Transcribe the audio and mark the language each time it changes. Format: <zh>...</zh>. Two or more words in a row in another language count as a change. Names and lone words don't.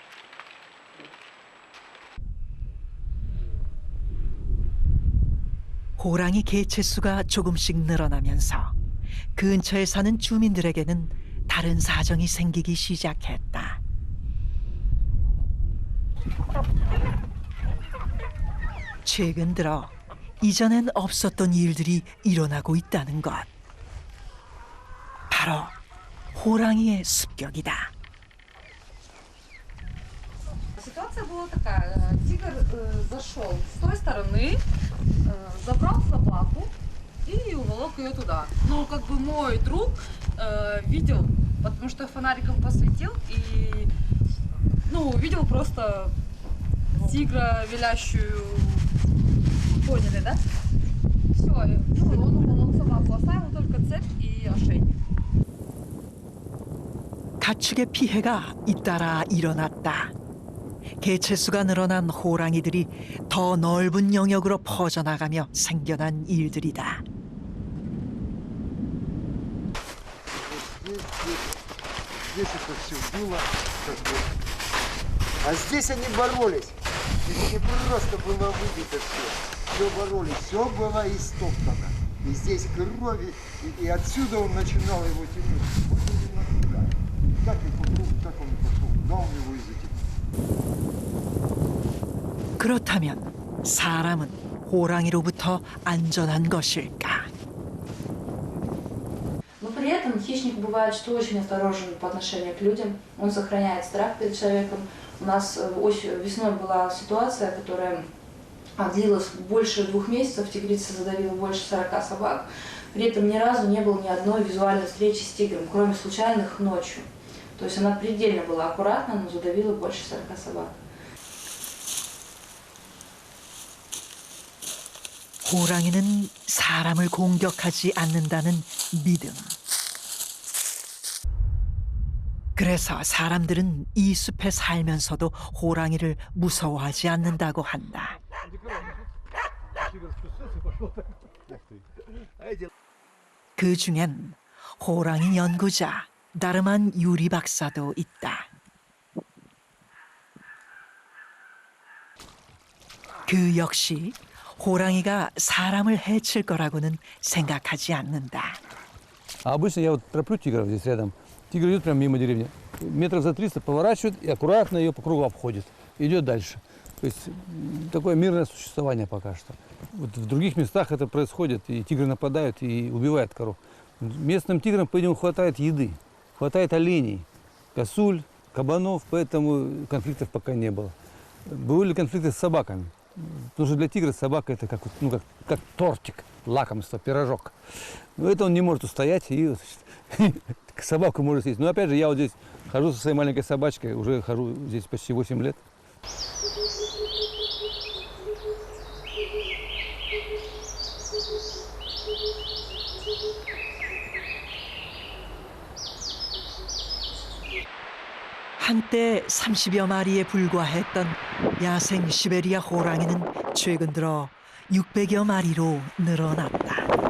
<ko>호랑이 개체수가 조금씩 늘어나면서 근처에 사는 주민들에게는 다른 사정이 생기기 시작했다. 최근 들어 이전엔 없었던 일들이 일어나고 있다는 것. 바로 호랑이의 습격이다.</ko> <ru>Ситуация была такая. Тигр зашел с той стороны, забрал собаку и уволок ее туда. Ну, как бы мой друг видел, потому что фонариком посветил и, ну, увидел просто тигра, вилящую. Поняли, да? Все, ну, он уволок собаку, оставил только цепь и ошейник.</ru> <ko>가축의 피해가 잇따라 일어났다. 개체수가 늘어난 호랑이들이 더 넓은 영역으로 퍼져나가며 생겨난 일들이다.</ko> <ru>Здесь это все было, как бы. А здесь они боролись. Это не просто было выбито все. Все боролись, все было истоптано. И здесь крови, и отсюда он начинал его тянуть. Вот именно туда. Так и пошел, так он пошел. Куда он его и затянул.</ru> <ko>그렇다면 사람은 호랑이로부터 안전한 것일까?</ko> <ru>Но при этом хищник бывает, что очень осторожен по отношению к людям. Он сохраняет страх перед человеком. У нас весной была ситуация, которая длилась больше 2 месяцев. Тигрица задавила больше 40 собак. При этом ни разу не было ни одной визуальной встречи с тигром, кроме случайных ночью. То есть она предельно была аккуратна, но задавила больше 40 собак.</ru> <ko>호랑이는 사람을 공격하지 않는다는 믿음. 그래서 사람들은 이 숲에 살면서도 호랑이를 무서워하지 않는다고 한다. 그 중엔 호랑이 연구자 나르만 유리 박사도 있다. 그 역시 호랑이가 사람을 해칠 거라고는 생각하지 않는다.</ko> <ru>А обычно я вот тороплю тигров здесь рядом. Тигр идет прямо мимо деревни. Метров за 300 поворачивает и аккуратно ее по кругу обходит. Идет дальше. То есть такое мирное существование пока что. Вот в других местах это происходит, и тигры нападают и убивают коров. Местным тиграм, по-видимому, хватает еды, хватает оленей, косуль, кабанов, поэтому конфликтов пока не было. Были конфликты с собаками. Потому что для тигра собака это как, ну, как тортик, лакомство, пирожок. Но это он не может устоять и собаку может съесть. Но опять же, я вот здесь хожу со своей маленькой собачкой, уже хожу здесь почти 8 лет.</ru> <ko>한때 30여 마리에 불과했던 야생 시베리아 호랑이는 최근 들어 600여 마리로 늘어났다.</ko>